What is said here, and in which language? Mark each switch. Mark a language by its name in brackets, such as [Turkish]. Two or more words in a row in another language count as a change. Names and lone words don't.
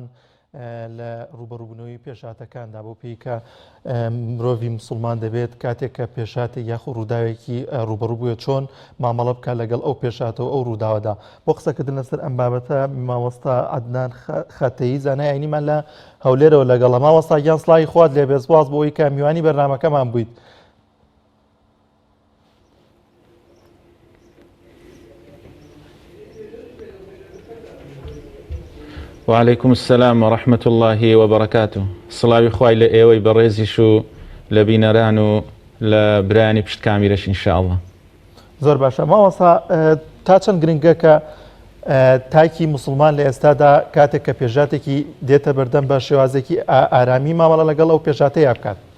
[Central Kurdish] لە ڕوبەڕووبوونەوەی پێشاتەکاندا بۆ پێی کە مرۆڤی مسلمان دەبێت کاتێک کە پێشاتێک یاخۆ ڕووداوێکی ڕوبەڕوو بووە چۆن مامەڵە بکە لەگەڵ ئەو پێشاتەوە ئەو ڕووداوەدا. بۆ قسەکردن لەسەر ئەم بابەتە مامۆستا عەدنان خەتەیی زانای عینیمان لە هەولێرەوە لەگەڵە. مامۆستا گیان سڵاوی خوات لێ بێ سپاس بۆ ئەوەی کە میوانی بەرنامەکەمان بوویت. [Arabic] وعليكم السلام ورحمة الله وبركاته. [Central Kurdish] سڵاوی خوای لە ئێوەی بەڕێزیش و لە بینەران و لە برانی پشت کامیرەش ئینشاءالله. زۆر باشە مامۆستا تا چەند گرنگە کە تاکی مسلمان لە ئێستادا کاتێک کە پێشاتێکی دێتە بەردەم بە شێوازێکی ئارامی مامەڵە لەگەڵ ئەو پێشاتەیە بکات.